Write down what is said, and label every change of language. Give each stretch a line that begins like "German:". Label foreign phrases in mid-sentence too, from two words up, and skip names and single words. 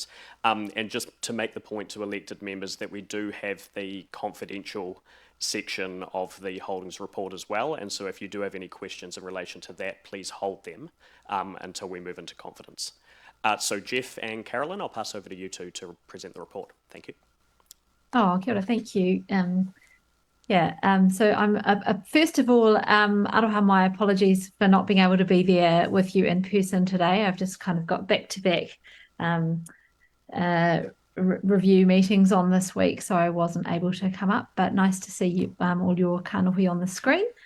English: And just to make the point to elected members that we do have the confidential section of the holdings report as well. And so if you do have any questions in relation to that, please hold them until we move into confidence. So Jeff and Carolyn, I'll pass over to you two to present the report. Thank you.
Māori: Oh, kia ora,
English: thank you. So I'm first of all, aroha, my apologies for not being able to be there with you in person today. I've just kind of got back-to-back review meetings on this week, so I wasn't able to come up, but nice to see you, all your kanohi on the screen.